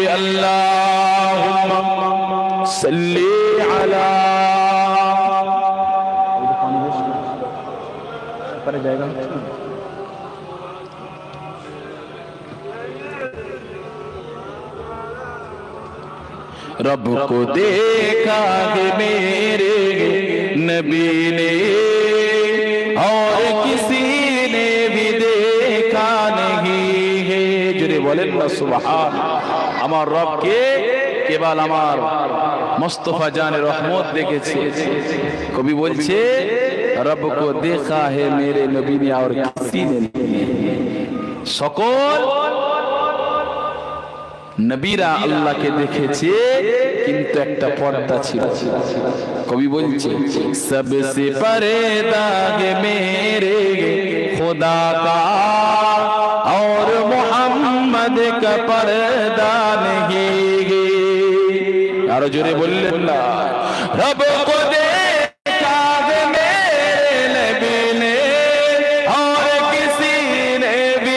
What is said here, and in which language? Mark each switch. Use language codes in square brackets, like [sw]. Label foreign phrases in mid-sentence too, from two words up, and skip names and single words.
[ar] اللہم صلی علی [ur] پر جائے گا، رب کو دیکھا ہے میرے نبی نے، اور کسی نے بھی دیکھا نہیں ہے، جنہیں بولے نا سبحان، [bn] আমার রবকে কেবল আমার মুস্তাফা জানে রহমত দেখেছে, কবি বলছে [ur] رب کو دیکھا ہے میرے نبی نے اور کسی نے نہیں, [bn] সকল নবীরা আল্লাহকে দেখেছে কিন্তু একটা পর্দা ছিল, কবি বলছে [ur] سب سے پردہ ہے میرے خدا کا اور محمد کا پردہ نہیں ہے، یار زورے بولے رب کو دیکھا ہے میرے نبی نے اور کسی نے بھی